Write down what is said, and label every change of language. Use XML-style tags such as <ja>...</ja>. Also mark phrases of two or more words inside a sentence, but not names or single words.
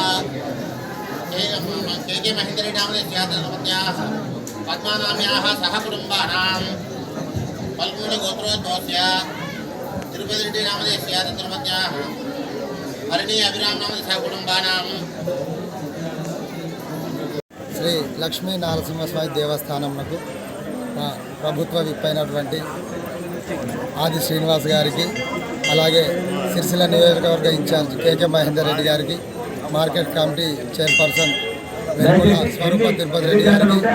<sa>के महेन्द्रनामधेयस्य धर्मपत्न्याः पद्मानाम्याः सह कुटुम्बानां वल्लुलगोत्रोद्भवस्य तिरुपतिरेड्डिनामधेयस्य धर्मपत्न्याः हरिणी अभिरामनामधेयस्य सह कुटुम्बानां</sa> <te>శ్రీ లక్ష్మీ నరసింహస్వామి దేవస్థానంకు ప్రభుత్వ విప్పైనటువంటి ఆది శ్రీనివాస్ గారికి, అలాగే సిరిసిల్ల నియోజకవర్గ ఇన్ఛార్జ్ కేకే మహేందర్ రెడ్డి గారికి,</te> <en>market committee chairperson</en> <te>వెలుగుల స్వరూప తిరుపతి రెడ్డి గారికి,</te>